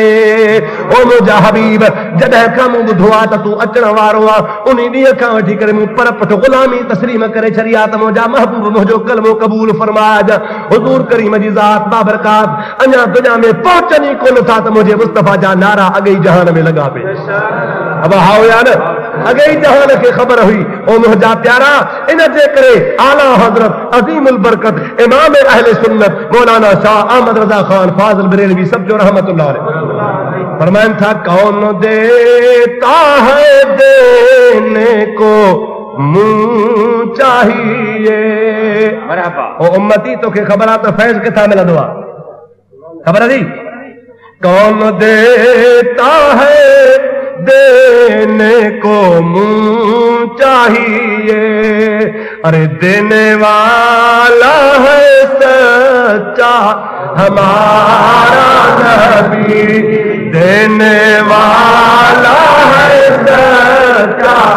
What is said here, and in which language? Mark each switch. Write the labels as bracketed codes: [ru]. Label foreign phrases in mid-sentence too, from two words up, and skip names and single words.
[sd] ओ मुंहिंजा हबीब जॾहिं खां मूं ॿुधो आहे त तूं अचण वारो आहे, उन ॾींहं खां वठी करे मूं पर पट ग़ुलामी तस्लीम करे छॾी आहे त मुंहिंजा महबूब मुंहिंजो कलमो क़बूल फरमाया। हुज़ूर करीम जी ज़ात बाबरकात अञा दुनिया में पहुचनि ई कोन था त मुंहिंजे मुस्तफ़ा जा नारा अॻे ई जहान में लॻा पे। अब हाओ या न अॻे ई जहान खे ख़बर हुई। ओ मुंहिंजा प्यारा, इन जे करे आला हज़रत अज़ीमुल बरकत इमाम अहले सुन्नत मौलाना शाह अहमद रज़ा खान फाज़िल बरेलवी सब जो रहमतुल्लाह अलैह फरमाइन था [ur] کون دیتا ہے دینے کو منہ چاہیے. [sd] ओ उम्मती तोखे ख़बर आहे त फैज़ किथां मिलंदो आहे? ख़बर आहे? [ur] کون دیتا ہے دینے کو منہ چاہیے، ارے دینے والا ہے سچا ہمارا نبی، دینے والا ہے سچا